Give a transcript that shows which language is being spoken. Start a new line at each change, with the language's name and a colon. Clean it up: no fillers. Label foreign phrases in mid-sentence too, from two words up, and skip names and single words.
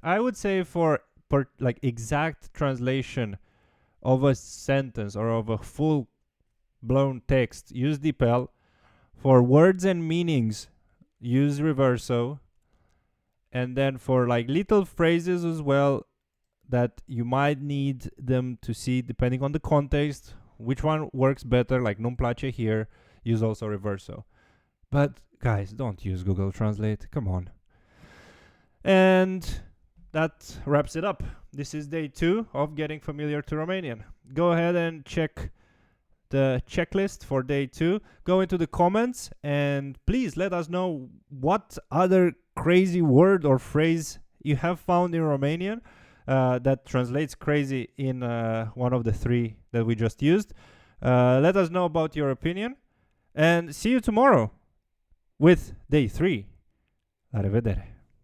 English: I would say for like exact translation of a sentence or of a full blown text, use DeepL. For words and meanings, use Reverso. And then for like little phrases as well that you might need them to see depending on the context, which one works better, like
Romanian: nu-mi place
English: here, use also Reverso. But guys, don't use Google Translate, come on. And that wraps it up. This is day 2 of getting familiar to Romanian. Go ahead and check the checklist for day 2. Go into the comments and please let us know what other crazy word or phrase you have found in Romanian that translates crazy in one of the 3 that we just used. Let us know about your opinion and see you tomorrow with day 3.
Romanian: La revedere!